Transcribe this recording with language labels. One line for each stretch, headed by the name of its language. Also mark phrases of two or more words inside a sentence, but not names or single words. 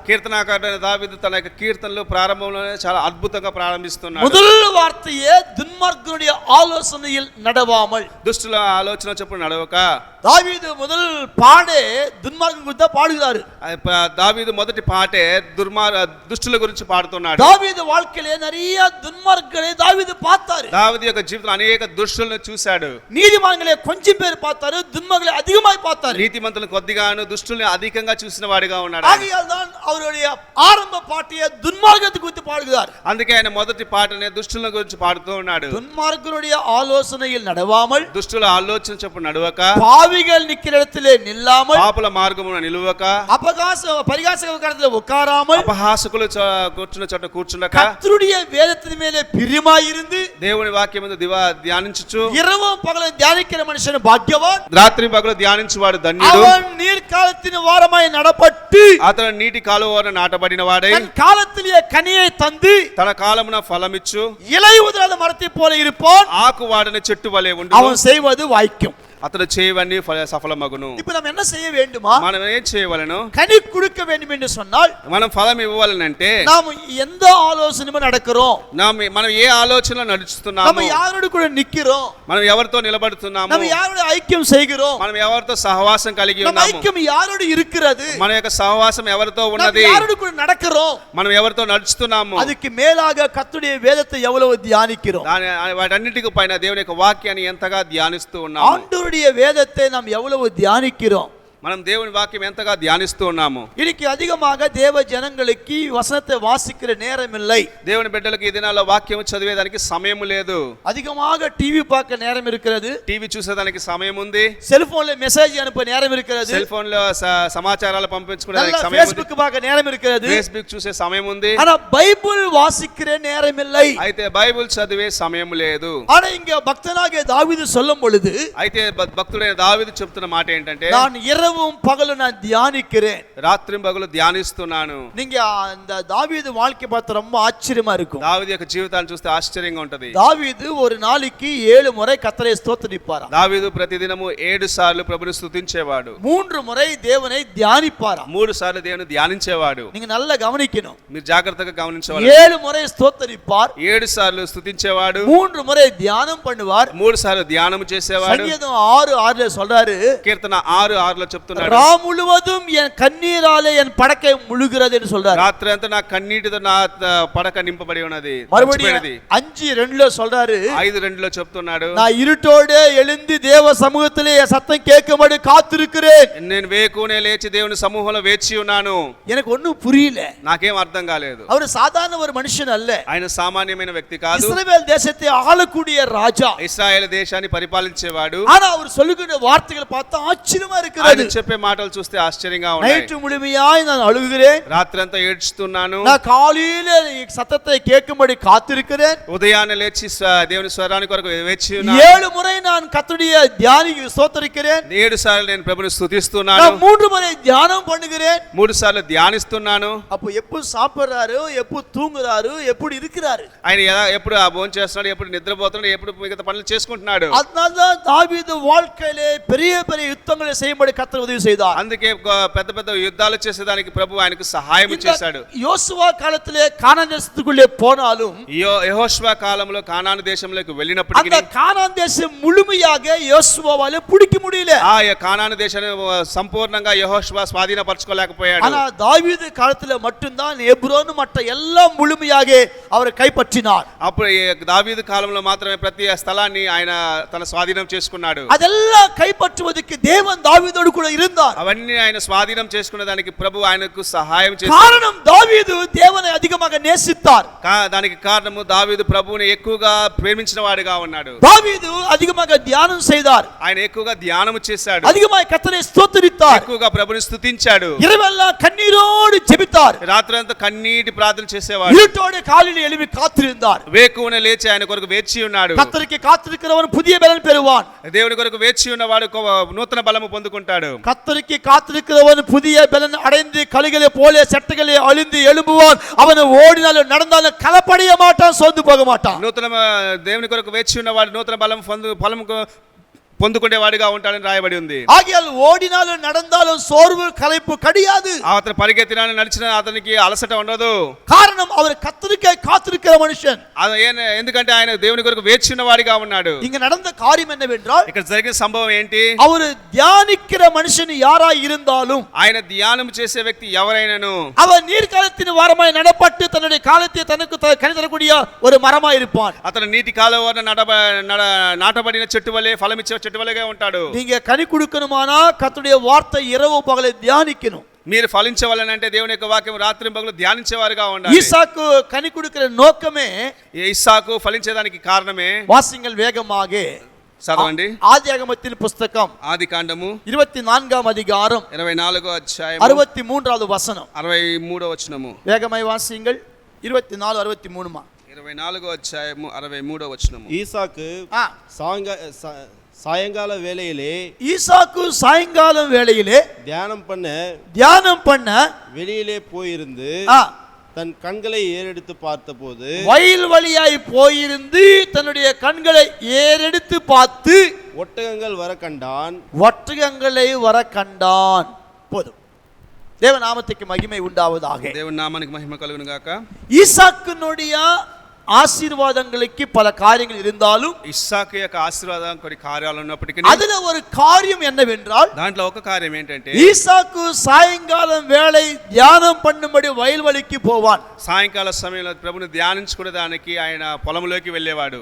Telugu: కీర్తనాకారుడైన దావీదు తన యొక్క కీర్తనలు ప్రారంభంలోనే చాలా అద్భుతంగా ప్రారంభిస్తున్నాడు.
Tamil: முதல் வார்த்தையே துன்மார்க்கனுடைய ஆலோசனையில் நடவாமல்.
Telugu: దుష్టుల ఆలోచన చొప్పున నడవక.
Tamil: தாவீது முதல் பாடே துன்மார்க்கன் குறித்து பாடுகிறாரு.
Telugu: దావీదు మొదటి పాటే దుష్టుల గురించి పాడుతున్నాడు.
Tamil: దావీదు வாழ்க்கையிலே நிறைய துன்மார்க்கரை தாவீது பார்த்தாரு.
Telugu: దావీదు యొక్క జీవితంలో అనేక దుష్టులను చూశాడు.
Tamil: நீதிமான்களை கொஞ்சம் பேர் பார்த்தாரு, துன்மார்க்கரை அதிகமாய் பார்த்தாரு.
Telugu: నీతిమంతులను కొద్దిగాను దుష్టుల్ని అధికంగా చూసిన వాడిగా ఉన్నాడు.
Tamil: ஆகையால் தான் அவருடைய ஆரம்ப பாட்டியை துன்மார்க்கத்தை குறித்து பாடுகிறார்.
Telugu: అందుకే ఆయన మొదటి పాటనే దుష్టుల గురించి పాడుతూ ఉన్నాడు.
Tamil: துன்மார்க்கனுடைய ஆலோசனையில் நடவாமல்,
Telugu: దుష్టుల ఆలోచన చొప్పున నడవక,
Tamil: பாவிகள் நிக்கிற இடத்திலே நில்லாமல்,
Telugu: పాపుల మార్గమున నిలువక,
Tamil: பரிகாசகத்தில் உட்காராமல்,
Telugu: అపహాసకులు కూర్చున్న చోట కూర్చుండక,
Tamil: கர்த்தருடைய வேதத்தின் மேலே பிரியமாயிருந்து
Telugu: దేవుని వాక్యం మీద ధ్యానించుచు
Tamil: இரவும் பகலும் தியானிக்கிற மனுஷன் பாக்கியவான்.
Telugu: రాత్రి పగలు ధ్యానించువాడు ధన్యుడు.
Tamil: அவன் நீர்காலத்தின் வாரமாய் நடப்பட்டு
Telugu: అతను నీటి కాలువ నాటబడిన వాడై
Tamil: தன் காலத்திலே கனியை தந்து
Telugu: తన కాలమున ఫలమిచ్చు
Tamil: இலை உதிராத மரத்தை போல இருப்பான்.
Telugu: ఆకు వాడిన చెట్టు వలె ఉండు.
Tamil: அவன் செய்வது வாய்க்கும்.
Telugu: అతడు చేయవన్నీ సఫలమగును.
Tamil: இப்ப நம்ம என்ன செய்ய வேண்டுமா?
Telugu: మనం ఏం చేయవలెను?
Tamil: கனி கொடுக்க வேண்டும் என்று சொன்னால்
Telugu: మనం ఫలం ఇవ్వాలనంటే
Tamil: நாம் எந்த ஆலோசனையும் நடக்கிறோம்,
Telugu: మనం ఏ ఆలోచనలో నడుస్తున్నాము,
Tamil: நம்ம யாரோடு கூட நிக்கிறோம்,
Telugu: మనం ఎవరితో నిలబడుతున్నాము,
Tamil: நம்ம யாரோட ஐக்கியம் செய்கிறோம்,
Telugu: మనం ఎవరితో సహవాసం కలిగి
Tamil: நம்ம
Telugu: ఉన్నాము,
Tamil: ஐக்கியம் யாரோடு இருக்கிறது,
Telugu: మన యొక్క సహవాసం ఎవరితో
Tamil: நம்ம
Telugu: ఉన్నది,
Tamil: யாரோடு கூட நடக்கிறோம்,
Telugu: మనం ఎవరితో నడుస్తున్నాము,
Tamil: அதுக்கு மேலாக கர்த்தருடைய வேதத்தை எவ்வளவு தியானிக்கிறோம்,
Telugu: వాటన్నిటికి పైన దేవుని యొక్క వాక్యాన్ని ఎంతగా ధ్యానిస్తూ ఉన్నాము,
Tamil: ஆண்டவருடைய வேதத்தை நாம் எவ்வளவு தியானிக்கிறோம்,
Telugu: మనం దేవుని వాక్యం ఎంతగా ధ్యానిస్తూ ఉన్నాము.
Tamil: இன்னைக்கு அதிகமாக தேவ ஜனங்களுக்கு வசனத்தை வாசிக்கிற நேரம் இல்லை.
Telugu: దేవుని బిడ్డలకు ఈ దినాల్లో వాక్యం చదివేదానికి సమయం లేదు.
Tamil: அதிகமாக டிவி பார்க்க நேரம் இருக்கிறது,
Telugu: టీవీ చూసేదానికి సమయం ఉంది,
Tamil: செல்போன்ல மெசேஜ் அனுப்ப நேரம் இருக்கிறது,
Telugu: సెల్ ఫోన్ లో సమాచారాలు పంపించుకునేదానికి సమయం ఉంది,
Tamil: ஃபேஸ்புக் பார்க்க நேரம் இருக்கிறது.
Telugu: ఫేస్బుక్ చూసే సమయం ఉంది.
Tamil: ஆனா பைபிள் வாசிக்கிற நேரம் இல்லை.
Telugu: అయితే బైబిల్ చదివే సమయం లేదు.
Tamil: ஆனா இங்க பக்தனாகிய தாவீது சொல்லும் பொழுது,
Telugu: అయితే భక్తుడైన దావీదు చెప్తున్న మాట ఏంటంటే,
Tamil: நான் இரவும் பகலும் நான் தியானிக்கிறேன்.
Telugu: రాత్రి పగలు ధ్యానిస్తున్నాను.
Tamil: நீங்க அந்த தாவீது வாழ்க்கை பார்த்து ரொம்ப ஆச்சரியமா இருக்கும்.
Telugu: దావీదు యొక్క జీవితాన్ని చూస్తే ఆశ్చర్యంగా ఉంటది.
Tamil: தாவீது ஒரு நாளைக்கு 7 முறை கர்த்தரை ஸ்தோத்திரிப்பாராம்.
Telugu: దావీదు ప్రతిదినము 7 సార్లు ప్రభుని స్తుతించేవాడు.
Tamil: 3 முறை தேவனை தியானிப்பாராம்.
Telugu: 3 సార్లు దేవుని ధ్యానించేవాడు.
Tamil: நீங்க நல்லா கவனிக்கணும்.
Telugu: మీరు జాగ్రత్తగా గమనించవాలి.
Tamil: 7 முறை ஸ்தோத்திரிப்பார்,
Telugu: 7 సార్లు స్తుతించేవాడు,
Tamil: 3 முறை தியானம் பண்ணுவார்.
Telugu: 3 సార్లు ధ్యానం చేసేవాడు.
Tamil: சங்கீதம் 6:6 சொல்றாரு,
Telugu: కీర్తన 6:6 చెప్తున్నాడు,
Tamil: ரா முழுவதும் என் கண்ணீராலே என் படக்கை முழுகிறது என்று சொல்றாரு.
Telugu: రాత్రి అంతా నా కన్నీటితో నా పడక నింపబడి ఉన్నది.
Tamil: மறுபடியும் 5:2 சொல்றாரு,
Telugu: 5:2 చెప్తున్నాడు,
Tamil: நான் இருட்டோடு எழுந்து தேவ சமூகத்திலே என் சத்தம் கேட்கும்படி காத்திருக்கிறேன்.
Telugu: నేను వేకునే లేచి దేవుని సమూహంలో వేచి ఉన్నాను.
Tamil: எனக்கு ஒண்ணும் புரியல.
Telugu: నాకేం అర్థం కాలేదు.
Tamil: அவர் சாதாரண ஒரு மனுஷன் அல்ல,
Telugu: ఆయన సామాన్యమైన వ్యక్తి కాదు.
Tamil: இஸ்ரவேல் தேசத்தை ஆளக்கூடிய ராஜா,
Telugu: ఇశ్రాయేలు దేశాన్ని పరిపాలించేవాడు.
Tamil: ஆனா அவர் சொல்லுகிற வார்த்தைகளை பார்த்தா ஆச்சரியமா
Telugu: ఆయన
Tamil: இருக்கிறது.
Telugu: చెప్పే మాటలు చూస్తే ఆశ్చర్యంగా ఉన్నాయి.
Tamil: நைட்டு முழுமையாய் நான் அழுகிறேன்,
Telugu: రాత్రి అంతా ఏడ్చుతున్నాను,
Tamil: நான் காலையில சத்தத்தை கேட்கும்படி காத்திருக்கிறேன்.
Telugu: ఉదయాన్నే లేచి దేవుని స్వరానికి కొరకు వేచి ఉన్నాను.
Tamil: 7 முறை நான் கர்த்தருடைய தியானி ஸ்தோத்திரிக்கிறேன்.
Telugu: 7 సార్లు నేను ప్రభుని స్తుతిస్తున్నాను.
Tamil: நான் 3 முறை தியானம் பண்ணுகிறேன்.
Telugu: 3 సార్లు ధ్యానిస్తున్నాను.
Tamil: அப்போ எப்போ சாப்பிடுறாரு, எப்போ தூங்குறாரு, எப்படி இருக்கிறாரு,
Telugu: ఆయన ఎప్పుడు భోజనం చేస్తున్నాడు, ఎప్పుడు నిద్రపోతున్నాడు, ఎప్పుడు మిగతా పనులు చేసుకుంటున్నాడు.
Tamil: அதனால்தான் தாவீது வாழ்க்கையிலே பெரிய பெரிய யுத்தங்களை செய்யும்படி கர்த்தர் கர்த்தர் உதவி செய்தார்.
Telugu: అందుకే పెద్ద పెద్ద యుద్ధాలు చేసేదానికి ప్రభు ఆయనకు సహాయం చేశాడు.
Tamil: யோசுவா காலத்திலே கானான் தேசத்துக்குள்ளே போனாலும்
Telugu: యెహోషువ కాలంలో కానాను దేశంలోకి వెళ్ళినప్పటికీ
Tamil: அந்த கானான் தேசம் முழுமையாக யோசுவாவாலே பிடிக்க முடியல.
Telugu: ఆ కానాను దేశాన్ని సంపూర్ణంగా యెహోషువ స్వాధీనపరచుకోలేకపోయాడు.
Tamil: ஆனா தாவீது காலத்திலே மட்டும்தான் எப்ரோன் மற்ற எல்லாம் முழுமையாக அவர் கைப்பற்றினார்.
Telugu: అప్పుడు దావీదు కాలంలో మాత్రమే ప్రతి స్థలాన్ని ఆయన తన స్వాధీనం చేసుకున్నాడు.
Tamil: அதெல்லாம் கைப்பற்றுவதற்கு தேவன் தாவீதோடு கூட இருந்தார்.
Telugu: అవన్నీ ఆయన స్వాధీనం చేసుకునే దానికి ప్రభు ఆయనకు సహాయం చేశాడు.
Tamil: காரணம் தாவீது தேவனை அதிகமாக நேசித்தார்.
Telugu: దానికి కారణము దావీదు ప్రభువుని ఎక్కువగా ప్రేమించిన వాడిగా ఉన్నాడు.
Tamil: தாவீது அதிகமாக தியானம் செய்தார்.
Telugu: ఆయన ఎక్కువగా ధ్యానము చేశాడు.
Tamil: அதிகமாக கர்த்தரை ஸ்தோத்திரித்தார்.
Telugu: ఎక్కువగా ప్రభుని స్తుతించాడు.
Tamil: இரவெல்லாம் கண்ணீரோடு ஜெபித்தார்.
Telugu: రాత్రంతా కన్నీటి ప్రార్థన చేసేవాడు.
Tamil: இருட்டோடு காலில் எழும்பி காத்திருந்தார்.
Telugu: వేకువన లేచి ఆయన కొరకు వేచి ఉన్నాడు.
Tamil: கர்த்தருக்கு காத்திருக்கிறவன் புதிய பலன் பெறுவான்.
Telugu: దేవుని కొరకు వేచి ఉన్నవాడు నూతన బలము పొందుకుంటాడు.
Tamil: கர்த்தருக்கு காத்திருக்கிறவன் புதிய பலன் அடைந்து கழுகளை போல சட்டைகளை அழிந்து எழும்புவான். அவன் ஓடினாலும் நடந்தாலும் கலப்படைய மாட்டான், சோர்ந்து போக மாட்டான்.
Telugu: నూతన దేవుని కొరకు వేచి ఉన్నవాడు నూతన బలం పొందుకునేవాడిగా ఉంటాడని రాయబడి ఉంది.
Tamil: ஆகையால் ஓடினாலும் நடந்தாலும் சோர்வு களைப்பு கிடையாது.
Telugu: అతను పరిగెత్తినా నడిచిన అతనికి అలసట ఉండదు.
Tamil: காரணம் அவர் கர்த்தருக்கே காத்திருக்கிற மனுஷன்.
Telugu: ఎందుకంటే ఆయన దేవుని కొరకు వేచి ఉన్నవాడిగా ఉన్నాడు.
Tamil: இங்க நடந்த காரியம் என்னவென்றால்,
Telugu: ఇక్కడ జరిగిన సంభవం ఏంటి?
Tamil: அவர் தியானிக்கிற மனுஷன் யாராய் இருந்தாலும்,
Telugu: ఆయన ధ్యానం చేసే వ్యక్తి ఎవరైనాను
Tamil: அவர் நீர்காலத்தின் வாரமாய் நடப்பட்டு தன்னுடைய காலத்தை தனக்கு கனி தரக்கூடிய ஒரு மரமாய் இருப்பான்.
Telugu: అతను నీటి కాలువన నాటబడిన చెట్టు వలె ఫలమిచ్చే చెట్టు వలెగా ఉంటాడు.
Tamil: நீங்க கனி கொடுக்கணுமானா கர்த்தருடைய வார்த்தை இரவு பகலை தியானிக்கணும்.
Telugu: మీరు ఫలించవాలనంటే దేవుని యొక్క వాక్యం రాత్రి పగలు ధ్యానించేవారుగా ఉండాలి.
Tamil: ஈசாக்கு கனி கொடுக்கிற நோக்கமே,
Telugu: ఇస్సాకు ఫలించేదానికి కారణమే,
Tamil: வாசிங்கள் வேகமாக
Telugu: చదవండి.
Tamil: ஆதியாகமத்தின் புஸ்தகம்
Telugu: ఆది కాండము
Tamil: 24ஆம் அதிகாரம்
Telugu: 24వ అధ్యాయం
Tamil: 63வது வசனம்.
Telugu: 63వ వచనము.
Tamil: வேகமாய் வாசிங்கள். 24 63
Telugu: 24వ అధ్యాయము 63వ వచనము.
Tamil: ஈசாக்கு சாயங்கால வேளையிலே ஈசாக்கு சாயங்காலம் வேளையிலே தியானம் பண்ண வெளியிலே போயிருந்து தன் கண்களை ஏறெடுத்து பார்த்தபோது, வயல் வழியாய் போயிருந்து தன்னுடைய கண்களை ஏறெடுத்து பார்த்து ஒட்டகங்களை வர கண்டான். போதும். தேவ நாமத்துக்கு மகிமை உண்டாவதாக.
Telugu: దేవుని నామానికి మహిమ కలుగును గాక.
Tamil: ஈசாக்குனுடைய ஆசீர்வாதங்களுக்கு பல காரியங்கள் இருந்தாலும்,
Telugu: ఇస్సాకు యొక్క ఆశీర్వాదం కొన్ని కార్యాలు ఉన్నప్పటికీ
Tamil: அதுல ஒரு காரியம் என்னவென்றால்,
Telugu: దాంట్లో ఒక కార్యం ఏంటంటే,
Tamil: ஈசாக்கு சாயங்காலம் வேளை தியானம் பண்ணும்படி வயல்வெளிக்கு போவான்.
Telugu: సాయంకాల సమయంలో ప్రభుని ధ్యానించుకునేదానికి ఆయన పొలంలోకి వెళ్ళేవాడు.